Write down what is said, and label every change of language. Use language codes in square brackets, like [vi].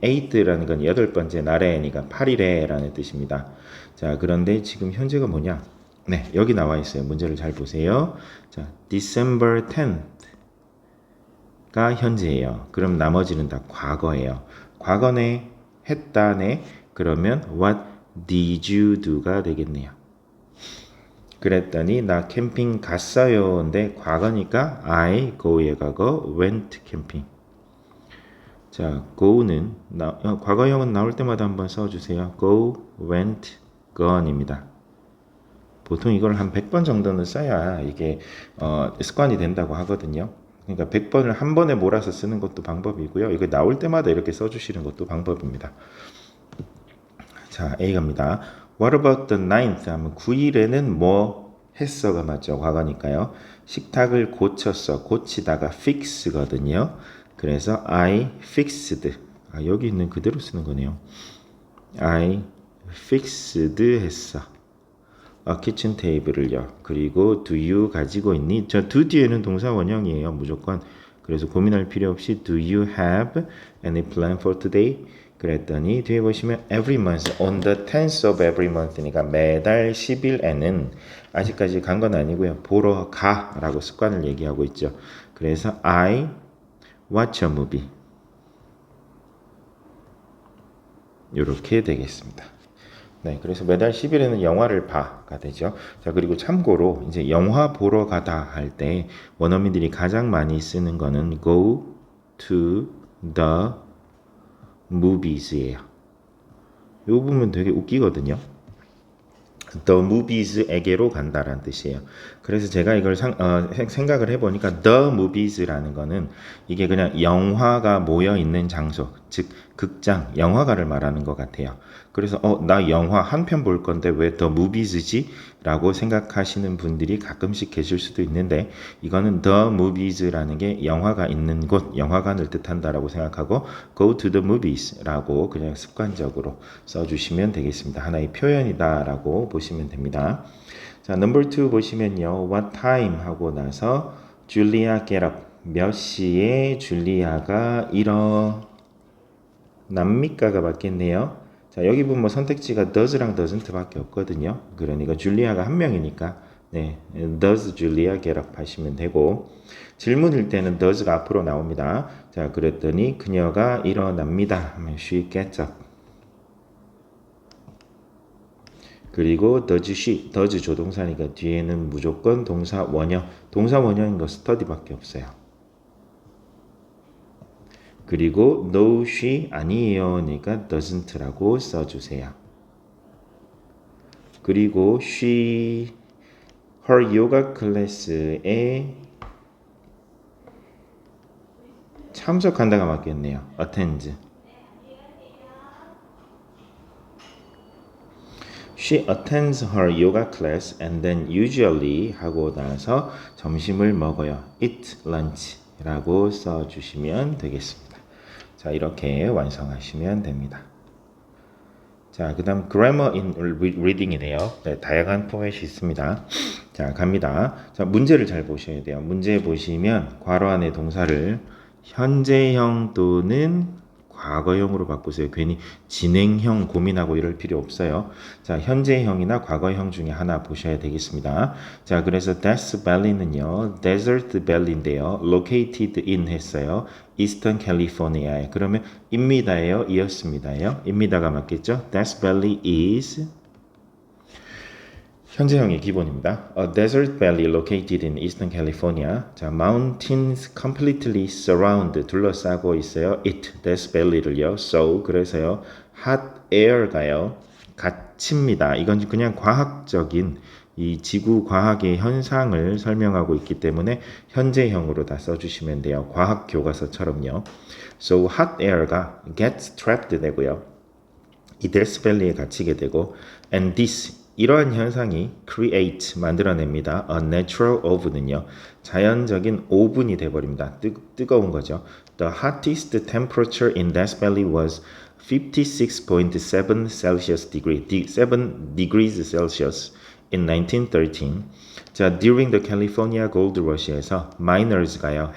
[ko] 8th라는 건 8번째 날에니까 8일에 라는 뜻입니다. 자, 그런데 지금 현재가 뭐냐? 네, 여기 나와 있어요. 문제를 잘 보세요. 자, December 10th가 현재예요. 그럼 나머지는 다 과거예요. 과거네, 했다네. 그러면 [en] what did you do가 되겠네요. [ko] 그랬더니 나 캠핑 갔어요. 근데 과거니까 [en] I go [ko] 의 과거 [en] went camping. [ko] 자, go는 과거형은 나올 때마다 한번 써주세요. [en] go, went, gone [ko] 입니다. 보통 이걸 한 100번 정도는 써야 이게 습관이 된다고 하거든요. 그러니까 100번을 한 번에 몰아서 쓰는 것도 방법이고요. 이거 나올 때마다 이렇게 써주시는 것도 방법입니다. 자, A 갑니다. [en] What about the ninth? [ko] 하면 9일에는 뭐 했어가 맞죠? 과거니까요. 식탁을 고쳤어. 고치다가 fix거든요. 그래서 [en] I fixed. [ko] 여기 있는 그대로 쓰는 거네요. [en] I fixed [ko] 했어. 키친 테이블을요. 그리고 [en] do you [ko] 가지고 있니? 저 do 뒤에는 동사 원형이에요. 무조건. 그래서 고민할 필요 없이 [en] do you have any plan for today? [ko] 그랬더니 뒤에 보시면 [en] every month on the 10th of every month [ko] 니까 매달 10일에는 아직까지 간 건 아니고요. 보러 가라고 습관을 얘기하고 있죠. 그래서 [en] I watch a movie. [ko] 이렇게 되겠습니다. 네, 그래서 매달 10일에는 영화를 봐가 되죠. 자, 그리고 참고로 이제 영화 보러 가다 할 때 원어민들이 가장 많이 쓰는 거는 [en] go to the movies [ko] 예요. 이 부분 되게 웃기거든요. The movies에게로 간다라는 뜻이에요. 그래서 제가 이걸 생각을 해보니까 the movies라는 거는 이게 그냥 영화가 모여 있는 장소, 즉 극장, 영화관을 말하는 것 같아요. 그래서 나 영화 한 편 볼 건데 왜 the movies지? 라고 생각하시는 분들이 가끔씩 계실 수도 있는데 이거는 the movies라는 게 영화가 있는 곳, 영화관을 뜻한다라고 생각하고 [en] go to the movies [ko] 라고 그냥 습관적으로 써주시면 되겠습니다. 하나의 표현이다라고 보시면 됩니다. 자, number 2 보시면요. [en] What time [ko] 하고 나서 줄리아 [en] get up. [ko] 몇 시에 줄리아가 일어납니까가 맞겠네요. 자, 여기 보면 선택지가 does랑 doesn't 밖에 없거든요. 그러니까 줄리아가 한 명이니까 네, [en] does Julia get up [ko] 하시면 되고 질문일 때는 does가 앞으로 나옵니다. 자, 그랬더니 그녀가 일어납니다 하면 [en] she gets up. [ko] 그리고 does she, does 조동사니까 뒤에는 무조건 동사 원형, 동사 원형인 거 study밖에 없어요. 그리고 [en] no she [ko] 아니에요 니까 doesn't라고 써주세요. 그리고 [en] she her yoga [ko] 클래스에 참석한다가 맞겠네요. [en] attend. She attends her yoga class and then usually [ko] 하고 나서 점심을 먹어요. [en] eat lunch 라고 써주시면 되겠습니다. [ko] 자, 이렇게 완성하시면 됩니다. 자, 그 다음 grammar in reading이네요. 네, 다양한 포맷이 있습니다. 자, 갑니다. 자, 문제를 잘 보셔야 돼요. 문제 보시면 괄호 안에 동사를 현재형 또는 과거형으로 바꾸세요. 괜히 진행형 고민하고 이럴 필요 없어요. 자, 현재형이나 과거형 중에 하나 보셔야 되겠습니다. 자, 그래서 Death Valley는요, Desert Valley인데요, [en] located in [ko] 했어요. [en] Eastern California에. [ko] 그러면 입니다예요, 이었습니다예요? 입니다가 맞겠죠? [en] Death Valley is [ko] 현재형이 기본입니다. [en] A desert valley located in eastern California. [ko] 자, [en] mountains completely surround [ko] 둘러싸고 있어요. [en] it, Death Valley를요. [ko] So 그래서요. [en] hot air [ko] 가요. 갇힙니다. 이건 그냥 과학적인 이 지구 과학의 현상을 설명하고 있기 때문에 현재형으로 다 써주시면 돼요. 과학 교과서처럼요. [en] So hot air가 gets trapped 되고요. [ko] 이 Death Valley에 갇히게 되고 [en] and this [ko] 이러한 현상이 create 만들어냅니다. [en] A natural oven은요. [ko] 자연적인 오븐이 돼버립니다. 뜨거운 거죠. [en] The hottest temperature in Death Valley was 56.7 Celsius degree, 7 degrees Celsius in 1913. 자, during the California Gold Rush에서 miners가요.